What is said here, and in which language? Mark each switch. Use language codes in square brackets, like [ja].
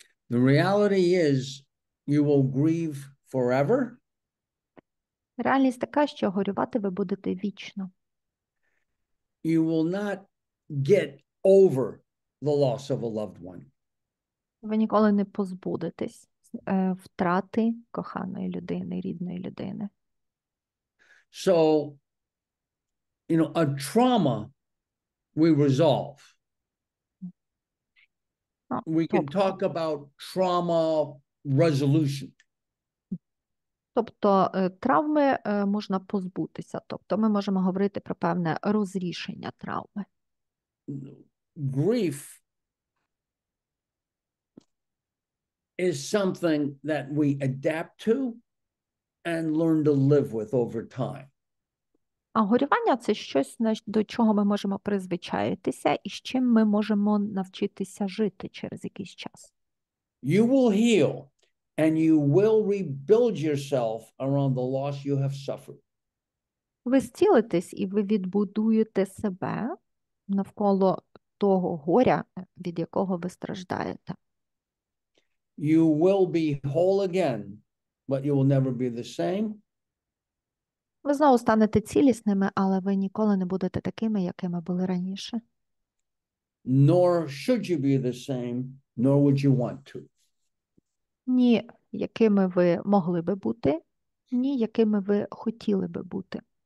[en] The reality is you will grieve forever. [uk] Реальність така, що горювати ви будете вічно. [en] You will not get over the loss of a loved one. [uk] Ви ніколи не позбудетесь втрати коханої людини, рідної людини. [en] So, you know, a trauma we resolve. We can talk about trauma resolution. [uk] Тобто травми можна позбутися. Тобто ми можемо говорити про певне розрішення травми. [en] Grief is something that we adapt to and learn to live with over time. [uk] А горювання – це щось, до чого ми можемо призвичаїтися і з чим ми можемо навчитися жити через якийсь час. [en] You will heal and you will rebuild yourself around the loss you have suffered. [uk] Ви зцілитесь і ви відбудуєте себе навколо того горя, від якого ви страждаєте. [en] You will be whole again, but you will never be the same. [uk] Ви знову станете цілісними, але ви ніколи не будете такими, якими були раніше. [en] Nor should you be the same, nor would you want to. [uk] Ні, якими ви могли би бути, ні, якими ви хотіли би бути.